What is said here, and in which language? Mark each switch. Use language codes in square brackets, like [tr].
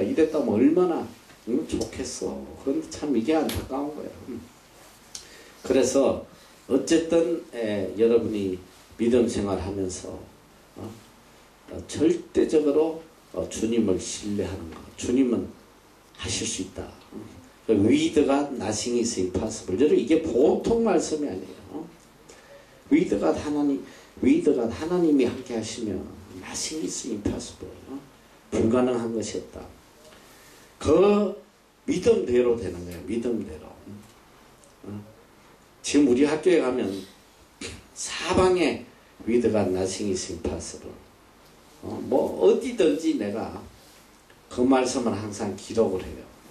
[ko] 이랬다면 얼마나 좋겠어. 그런데 참 이게 안타까운 거예요. 그래서 어쨌든 여러분이 믿음 생활하면서 절대적으로 주님을 신뢰하는 것. 주님은 하실 수 있다. [en] With God nothing is impossible. [ko] 여러분 이게 보통 말씀이 아니에요. [en] With God [ko] 하나님이 함께 하시면 [en] nothing is impossible. [ko] 불가능한 것이 없다. 그 믿음대로 되는 거예요. 믿음대로. 지금 우리 학교에 가면 사방에 [en] With God nothing is impossible. [ko] 뭐 어디든지 내가 그 말씀을 항상 기록을 해요.